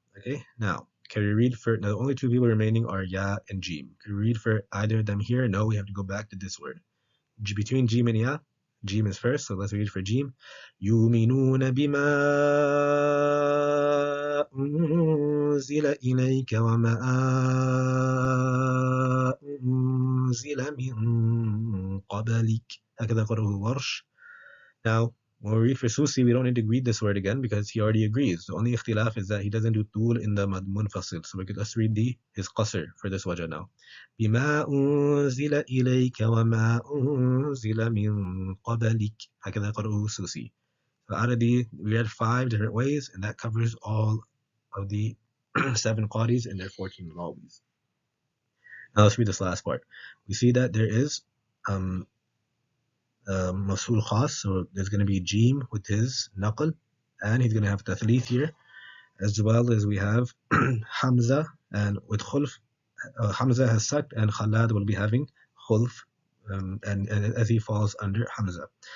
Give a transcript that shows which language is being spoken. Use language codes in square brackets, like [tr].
[en] Okay, now can we read for, now the only two people remaining are Ya and Jim. Can we read for either of them here? No, we have to go back to this word. Between Jim and Ya, Jim is first, so let's read for Jim. [ar] يؤمنون بما أنزل إليك وما أنزل من قبلك هكذا قرأه ورش. [en] Now, when we read for Susi, we don't need to read this word again because he already agrees. The only ikhtilaf is that he doesn't do tul in the mad munfasil. So we could just read his qasr for this wajah now. [ar] بما أنزل إليك وما أنزل من قبلك هكذا قرأه Susi. [en] So out of we read 5 different ways, and that covers all of the 7 qadis and their 14 rāwīs. Now let's read this last part. We see that there is Masul Khas, so there's going to be Jim with his Naql, and he's going to have Tathlith here, as well as we have Hamza, and with Khulf, Hamza has Sakt, and Khalad will be having Khulf, and as he falls under Hamza.